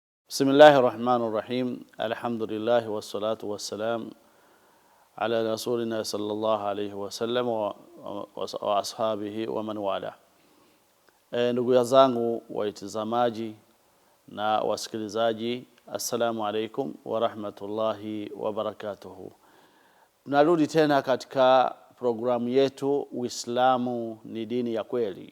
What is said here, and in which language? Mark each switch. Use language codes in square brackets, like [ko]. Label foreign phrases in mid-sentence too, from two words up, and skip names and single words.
[ar] بسم الله الرحمن الرحيم. الحمد لله والصلاة والسلام على رسولنا صلى الله عليه وسلم وأصحابه ومن والى. [sw] Ndugu zangu waitazamaji na wasikilizaji, [ar] السلام عليكم ورحمة الله وبركاته. [sw] Tunarudi tena katika programu yetu Uislamu ni dini ya kweli.